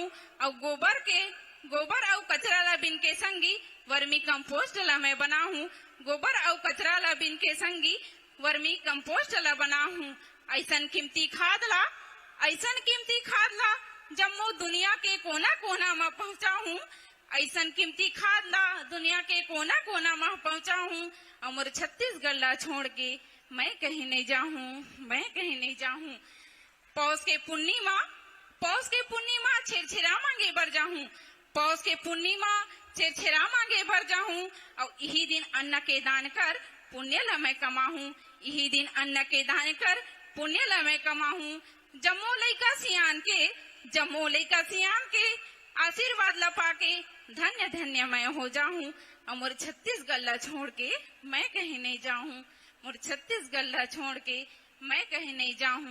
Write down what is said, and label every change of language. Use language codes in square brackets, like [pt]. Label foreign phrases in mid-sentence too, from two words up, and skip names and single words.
[hne] और गोबर के, गोबर और कचरा ला बिन के संगी [en] vermi compost [hne] ला मैं बनाहूं, गोबर और कचरा ला बिन के संगी [en] vermi compost [hne] ला बनाहूं। ऐसा कीमती खाद ला, ऐसा कीमती खाद ला जम्मू दुनिया के कोना कोना में पहुँचाऊं, ऐसन कीमती खाद ला दुनिया के कोना कोना में पहुँचाऊं। और मोर छत्तीसगढ़ ला छोड़ के मैं कहीं नहीं जाऊं, मैं कहीं नहीं जाऊं। पौष के पूर्णिमा, पौष के पूर्णिमा छेरछेरा मांगे बर जाऊं, पौष के पूर्णिमा छेरछेरा मांगे बर जाऊं। और यही दिन अन्न के दान कर पुण्य ला मैं कमाहूं, यही दिन अन्न के दान कर पुण्य ला मैं कमाहूं। जम्मू लइका सियान के, जम्मू लइका सियान के आशीर्वाद ला पाके धन्य धन्य मैं हो जाऊं। और मोर छत्तीसगढ़ ला छोड़ के मैं कहीं नहीं जाऊं, मोर छत्तीसगढ़ ला छोड़ के मैं कहीं नहीं जाऊं।